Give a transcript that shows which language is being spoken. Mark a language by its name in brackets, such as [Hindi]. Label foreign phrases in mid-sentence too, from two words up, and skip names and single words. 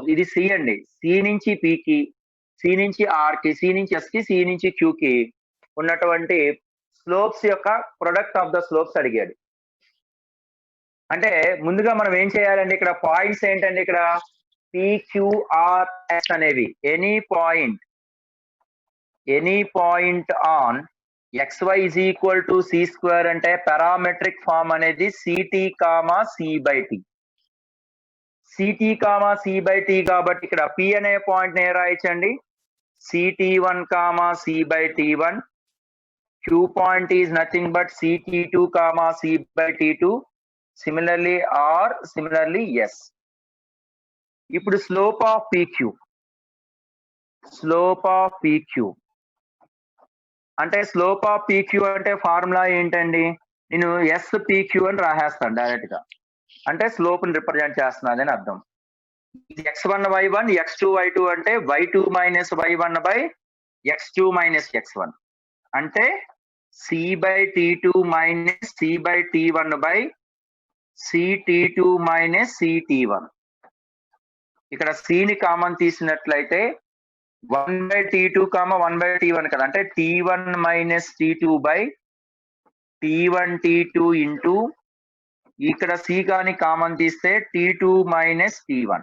[Telugu] ఇది C అండి. C నుంచి P కి, C నుంచి R కి, C నుంచి S కి, C నుంచి Q కి ఉన్నటువంటి స్లోప్స్ యొక్క [English] product of the slopes [Telugu] అడిగాడు. అంటే ముందుగా మనం ఏం చేయాలండి? ఇక్కడ పాయింట్స్ ఏంటండి? ఇక్కడ PQRS అనేవి [English] any point on xy is equal to c square [Telugu] అంటే [English] parametric form [Telugu] అనేది CT, C/T. CT, C/T కాబట్టి ఇక్కడ P అనే పాయింట్ ని రాయించండి. CT1, C/T1. [English] Q point is nothing but CT2, C/T2. Similarly R, similarly S. [Telugu] ఇప్పుడు [English] slope of PQ [Telugu] అంటే [English] slope of PQ [Telugu] అంటే ఫార్ములా ఏంటండి? నేను SPQ అని రాసేస్తాను డైరెక్ట్ గా. అంటే స్లోప్ ని రిప్రజెంట్ చేస్తున్నది అని అర్థం. x1 y1 x2 y2 అంటే [English] y2 minus y1 by x2 minus x1 [Telugu] అంటే [English] C/T2 minus C/T1 by CT2 minus CT1. [Telugu] ఇక్కడ C ని కామన్ తీసినట్లయితే 1/T2, 1/T1 కదా, అంటే [English] T1 minus T2 by T1 T2 into [Telugu] ఇక్కడ C కాని కామన్ తీస్తే [English] T2 minus T1.